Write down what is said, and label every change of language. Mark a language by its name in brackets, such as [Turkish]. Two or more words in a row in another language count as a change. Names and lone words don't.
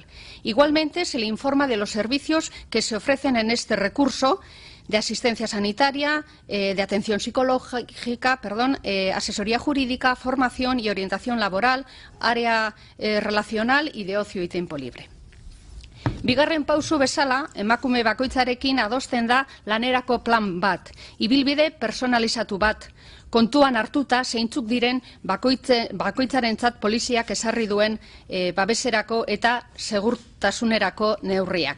[Spanish] Igualmente, se le informa de los servicios que se ofrecen en este recurso de asistencia sanitaria, de atención psicológica, asesoría jurídica, formación y orientación laboral, área relacional y de ocio y tiempo libre. [Basque] Bigarren pausu bezala, emakume bakoitzarekin adosten da lanerako plan bat, ibilbide personalizatu bat, kontuan hartuta zeintzuk diren bakoitzarentzat poliziak ezarri duen babeserako eta segurtasunerako neurriak.